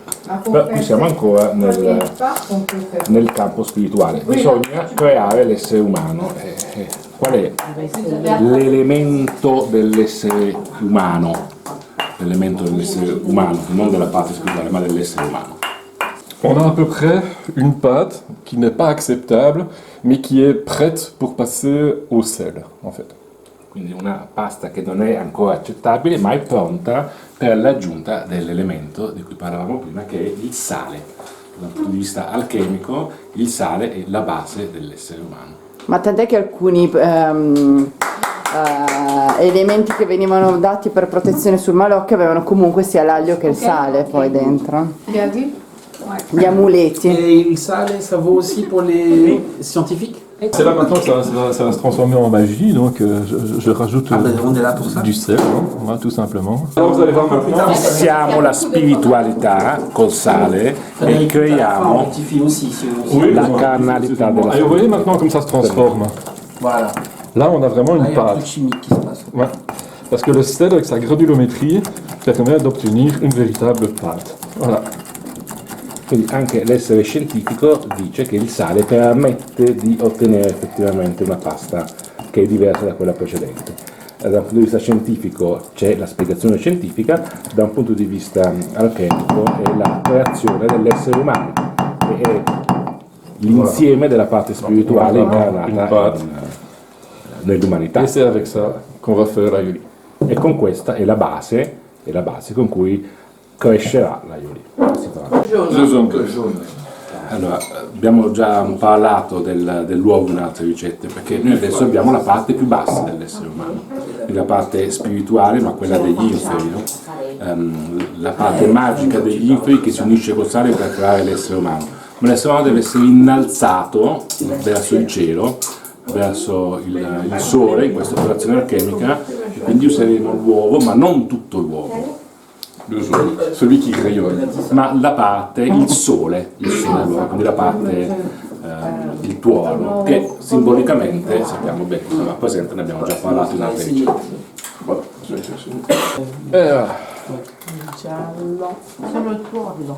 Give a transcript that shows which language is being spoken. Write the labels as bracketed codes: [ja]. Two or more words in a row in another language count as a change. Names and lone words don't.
[it] Però qui siamo ancora nel campo spirituale. Bisogna creare l'essere umano. Qual è l'elemento dell'essere umano? L'elemento dell'essere umano, non della parte spirituale, ma dell'essere umano. [fr] On a à peu près une pâte qui n'est pas acceptable, mais qui est prête pour passer au sel, en fait. [it] Quindi una pasta che non è ancora accettabile, ma è pronta per l'aggiunta dell'elemento di cui parlavamo prima, che è il sale. Dal punto di vista alchemico, il sale è la base dell'essere umano. Ma tant'è che alcuni elementi che venivano dati per protezione sul malocchio avevano comunque sia l'aglio che il sale poi dentro. Gli amuleti. [fr] Et [it] il sale, [fr] ça vaut aussi pour les scientifiques? C'est là maintenant que ça va se transformer en magie, donc je rajoute on est là pour ça. du sel, hein, tout simplement. Alors vous allez voir maintenant. [it] Missiamo la spiritualità col sale e creiamo [fr] Rectifie aussi. [it] la carnalità della [fr] Et vous voyez [it] spiritualità. [fr] maintenant comme ça se transforme. Voilà. Là on a vraiment Là, une il y a un truc pâte. chimique qui se passe. Ouais. Parce que le sel avec sa granulométrie permet d'obtenir une véritable pâte. Voilà. [it] Quindi anche l'essere scientifico dice che il sale permette di ottenere effettivamente una pasta che è diversa da quella precedente. Da un punto di vista scientifico c'è la spiegazione scientifica, da un punto di vista alchemico è la creazione dell'essere umano, che è l'insieme della parte spirituale incarnata nell'umanità. [fr] Et c'est avec ça qu'on va faire la yoli. [it] E con questa è la base con cui crescerà la yoli. Allora, abbiamo già parlato dell'uovo in altre ricette, perché noi adesso abbiamo la parte più bassa dell'essere umano, la parte spirituale, ma quella degli inferi, no? La parte magica degli inferi che si unisce col sale per creare l'essere umano. Ma l'essere umano deve essere innalzato verso il cielo, verso il sole, in questa operazione alchemica, e quindi useremo l'uovo, ma non tutto l'uovo. [fr] Celui qui rayonne. [it] Ma la parte, il sole allora, quindi la parte, il tuono, che simbolicamente sappiamo bene cosa rappresenta, ne abbiamo già parlato in altre ricette. Solo il tuono.